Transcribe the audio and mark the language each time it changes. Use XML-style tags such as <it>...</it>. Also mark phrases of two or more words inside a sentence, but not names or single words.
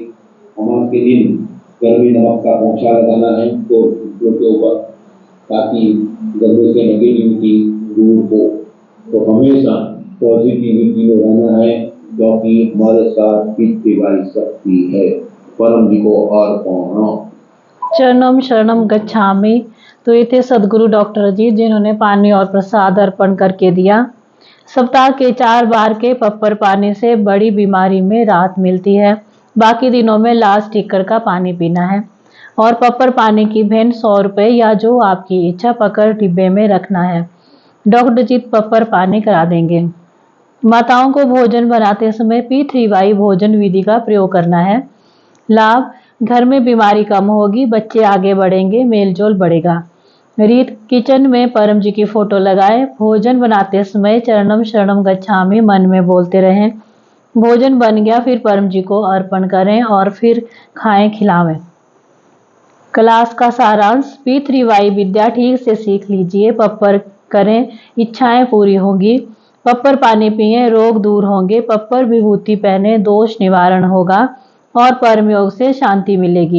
<hi>अमावस के दिन घर में नमक का पोंछा लगाना है तो के ऊपर, ताकि घर में से नेगेटिविटी दूर हो। तो हमेशा पॉजिटिविटी में रहना है, क्योंकि हमारे साथ पितृवाई शक्ति है। परम जी को अर्पण।</hi> <sa>चरणम शरणम गच्छामि।</sa> <hi>तो ये थे सदगुरु डॉक्टर जी, जिन्होंने पानी और प्रसाद अर्पण करके दिया। सप्ताह के 4 बार के पप्पर पानी से बड़ी बीमारी में राहत मिलती है। बाकी दिनों में लास्ट टिक्कर का पानी पीना है और पप्पर पानी की भेंट 100 रुपये या जो आपकी इच्छा पकड़ डिब्बे में रखना है। डॉक्टर जी पप्पर पानी करा देंगे। माताओं को भोजन बनाते समय P3Y भोजन विधि का प्रयोग करना है। लाभ, घर में बीमारी कम होगी, बच्चे आगे बढ़ेंगे, मेलजोल बढ़ेगा। रीत, किचन में परम जी की फोटो लगाएं। भोजन बनाते समय</hi> <sa>चरणम शरणम गच्छामि</sa> <hi>मन में बोलते रहें। भोजन बन गया फिर परम जी को अर्पण करें और फिर खाएं खिलावें। क्लास का सारांश। P3Y विद्या ठीक से सीख लीजिए, पप्पर करें इच्छाएं पूरी होंगी, पप्पर पानी पिए रोग दूर होंगे, पप्पर विभूति पहने दोष निवारण होगा और परम योग से शांति मिलेगी।</hi>